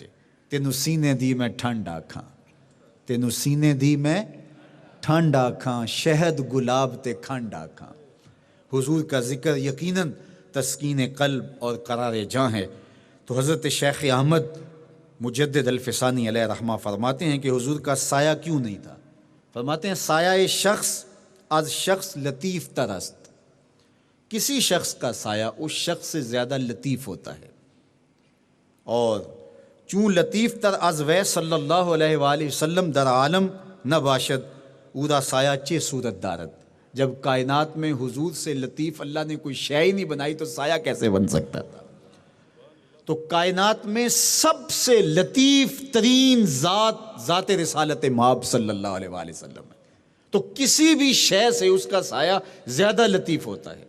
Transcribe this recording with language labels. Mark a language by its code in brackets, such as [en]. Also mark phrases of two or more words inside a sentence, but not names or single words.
[pa] تینوں سینے دی میں ٹھنڈ آکھاں، تینوں سینے دی میں ٹھنڈ آکھاں، شہد گلاب تے کھنڈ آکھاں۔ [ur] حضور کا ذکر یقیناً تسکین قلب اور قرار جاں ہے۔ تو حضرت شیخ احمد مجدد الفسانی علیہ رحمہ فرماتے ہیں کہ حضور کا سایہ کیوں نہیں تھا؟ فرماتے ہیں [fa] سایہ شخص از شخص لطیف تر است۔ [ur] کسی شخص کا سایہ اس شخص سے زیادہ لطیف ہوتا ہے، اور [fa] چون لطیف تر از وے [ar] صلی اللہ علیہ وآلہ وسلم [fa] در عالم نہ باشد اورا سایہ چے صورت دارت۔ [ur] جب کائنات میں حضور سے لطیف اللہ نے کوئی شے ہی نہیں بنائی تو سایہ کیسے بن سکتا تھا؟ تو کائنات میں سب سے لطیف ترین ذات رسالت مآب [ar] صلی اللہ علیہ وآلہ وسلم [ur] ہے، تو کسی بھی شے سے اس کا سایہ زیادہ لطیف ہوتا ہے۔